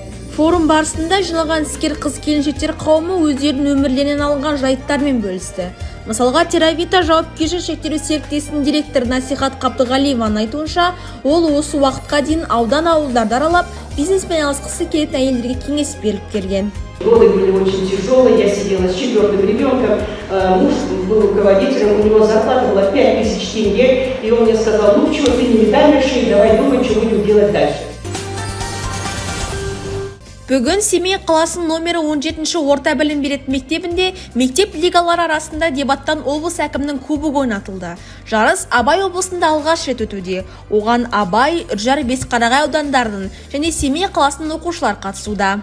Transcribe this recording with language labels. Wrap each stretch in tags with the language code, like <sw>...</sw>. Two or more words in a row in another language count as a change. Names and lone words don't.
<kk>Форум барысында жиналған іскер қыз-келіншектер қауымы өздерінің өмірлерінен алынған жайттармен бөлісті. Мысалға, Теравита жауапкершілігі шектеулі серіктестігінің директоры Насихат Қабдығалиеваның айтуынша, ол осы уақытқа дейін аудан-ауылдарды аралап, бизнеспен айналысқысы келетін әйелдерге кеңес беріп келген.</kk> <ru>Годы были очень тяжелые, я сидела с 4-м ребенком, муж был руководителем, у него зарплата была 5000 тенге, и он мне сказал: ну почему ты не метаешь, давай думай, что будем делать дальше.</ru> <kk>Бүгін Семей қаласының номері 17-ші орта білім беретін мектебінде мектеп лигалары арасында дебаттан облыс әкімінің кубогы ойнатылды. Жарыс Абай облысында алғаш рет өтуде. Оған Абай, Үржар, Бесқарағай аудандарының және Семей қаласының оқушылар қатысуда.</kk>